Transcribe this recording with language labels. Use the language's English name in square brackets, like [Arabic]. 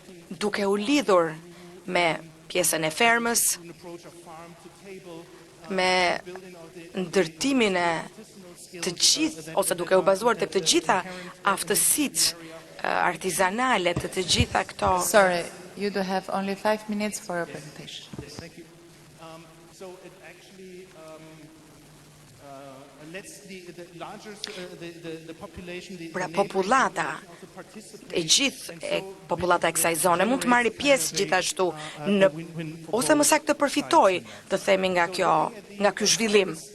[Albanian] Duke u lidhur me pjesën e fermës, me ndërtimin e të gjithë, ose duke u bazuar tek të gjitha aftësitë artizanale të gjitha këto. [English] Sorry, you do have only 5 minutes for your presentation. Thank you. So it actually lets the larger the population, [Albanian] Pra populata e gjithë populata e kësaj zone mund të marrë pjesë gjithashtu në ose më saktë të përfitojë, të themi nga ky zhvillim.